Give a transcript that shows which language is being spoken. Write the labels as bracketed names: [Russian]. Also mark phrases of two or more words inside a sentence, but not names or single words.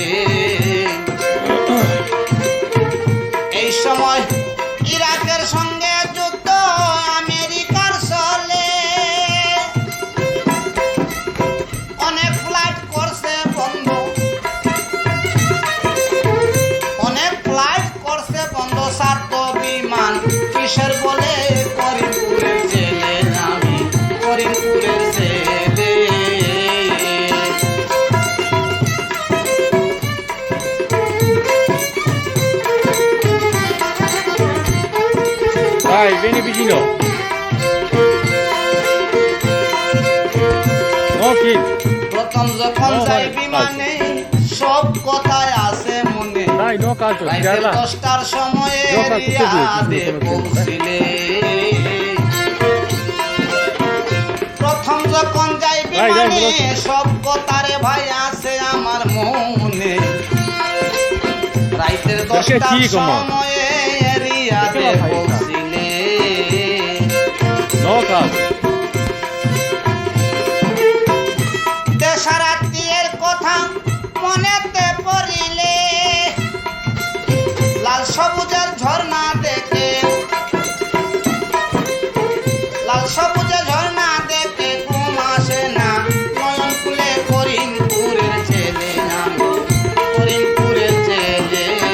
[Bangla] এই সময় ইরাকের সঙ্গে যুদ্ধ আমেরিকার চলে, অনেক ফ্লাইট করছে বন্ধ, অনেক ফ্লাইট করছে বন্ধ, সাত বিমান কিসের বলে করিমপুরের ছেলে আমি করিমপুরের ছেলে। [Italian] Vai, vieni vicino. Ok. [Bangla] প্রথম যখন [Italian] No, [Bangla] যাই [Italian] vai, [Bangla] বিমানে সব কথায় আছে মনে, [Italian] Dai, no calcio, [Bangla] রাইতের [Italian] tirarla. [Bangla] 10টার সময়ে [Italian] No, calcio, [Bangla] রিয়াদে [Italian] tutto, tutto, [Bangla] পৌঁছিলে। প্রথম যখন যাই বিমানে [Italian] bro. [Bangla] সব কথারে ভাই আছে আমার মনে, রাইতের 10টার [Italian] chico, ma. [Bangla] সময়ে রিয়াদে [Italian] Perché la fai, [Bangla] পৌঁছিলে। [Italian] No calcio. [Bangla] দেশারাত্রিয়ের কথা মনেতে পড়িলে, লাল সবুজের ঝর্ণা দেখে, লাল সবুজের ঝর্ণা দেখে ঘুম আসে না, নয়ন খুলে করিমপুরের ছেলে আমি করিমপুরের ছেলে।